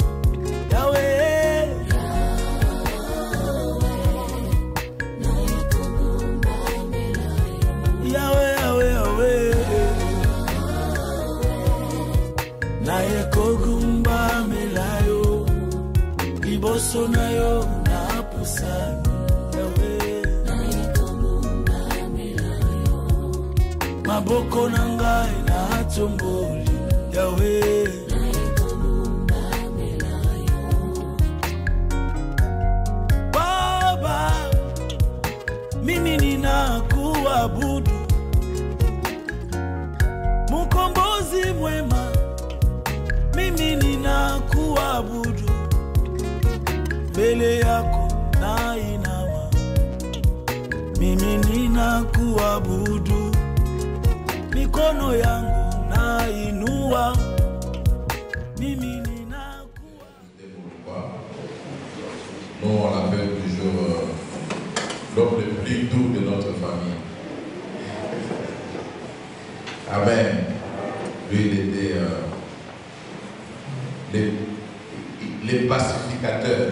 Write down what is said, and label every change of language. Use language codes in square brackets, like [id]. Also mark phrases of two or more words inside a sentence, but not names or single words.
[ln] Yahweh, Yahweh, Yahweh, Yahweh, naye kogumba melayo. Liboso na yo na pusani, Yahweh, maboko na ngai na tomboli, Yahweh. [sw] Baba, mimi ninakuabudu, Mkombozi mwema, mimi ninakuabudu. Mbele yako na inama, mimi ninakuabudu. Mikono yangu na inua, mimi ninakuabudu. [fr] Nous, on l'appelle toujours l'homme le plus doux de notre famille. Amen. Lui, il était les pacificateurs.